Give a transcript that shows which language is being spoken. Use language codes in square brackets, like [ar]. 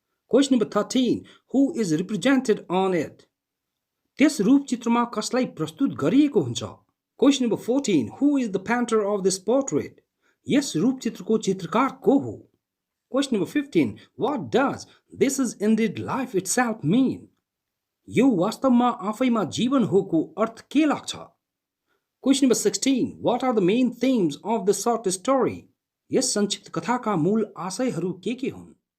[en] Question number 13. Who is represented on it? [ne] त्यस रूपचित्रमा कसलाई प्रस्तुत गरिएको हुन्छ? [en] Question number 14. Who is the painter of this portrait? [ne] यस रूपचित्रको चित्रकार को हो? [en] Question number 15. What does this is indeed life itself mean? [ne] यो वास्तवमा आफैमा जीवन हो को अर्थ के लाग्छ? [en] Question number 16. What are the main themes of the short story? [ne] यस संक्षिप्त कथाका मूल आशयहरू के हुन्?